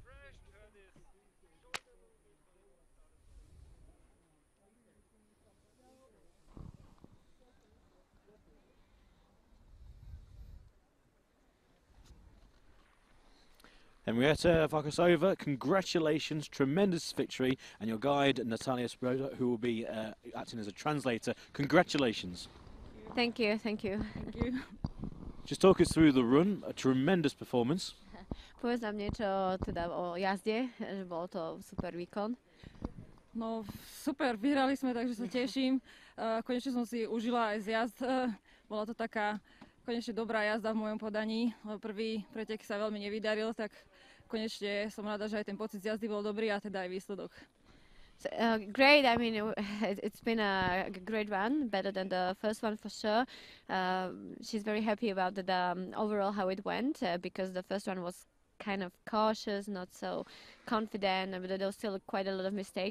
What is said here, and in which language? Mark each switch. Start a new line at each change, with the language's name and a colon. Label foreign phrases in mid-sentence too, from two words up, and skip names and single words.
English: Henrietta Farkasova, congratulations, tremendous victory, and your guide Natalia Sproda, who will be acting as a translator, congratulations. Thank you, thank you. Thank you. Just talk us through the run, a tremendous performance.
Slovak: Povedz nám niečo teda o jazde, že bol to super výkon. No super, vyhrali sme, takže sa teším. Konečne som si užila aj zjazd. Bola to taká konečne dobrá jazda v mojom podaní. Prvý pretek sa veľmi nevydaril, tak konečne som rada, že aj ten pocit z jazdy bol dobrý a teda aj výsledok.
English: So, great. I mean, it's been a great run, better than the first one for sure. She's very happy about the overall how it went, because the first one was kind of cautious, not so confident, but there was still quite a lot of mistakes.